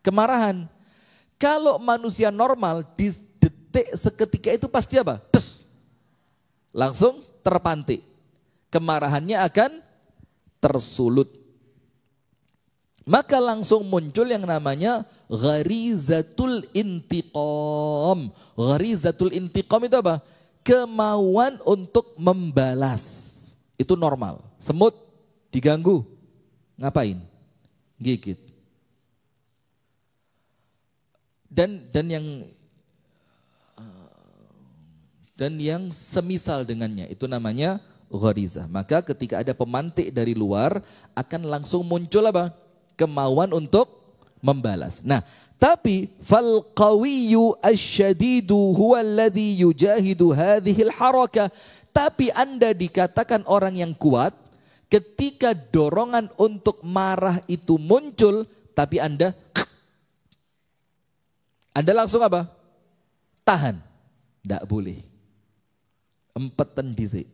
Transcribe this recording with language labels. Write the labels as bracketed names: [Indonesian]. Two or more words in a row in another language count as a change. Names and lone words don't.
[Indonesian] Kalau manusia normal di detik memantik seketika itu pasti apa? Tes. Langsung terpantik. Kemarahannya akan tersulut. Maka langsung muncul yang namanya [Arabic] غريزة الانتقام. غريزة الانتقام [Indonesian] itu apa? Kemauan untuk membalas. Itu normal. Semut diganggu, ngapain? Gigit. Dan yang semisal dengannya itu namanya gharizah. Maka ketika ada pemantik dari luar akan langsung muncul apa? Kemauan untuk membalas. Nah, tapi [Arabic] فالقوي الشديد هو الذي يجاهد هذه الحركة. [Indonesian] Tapi Anda dikatakan orang yang kuat ketika dorongan untuk marah itu muncul, tapi Anda langsung apa? Tahan. Tidak boleh. [Javanese] Empetan dhisik.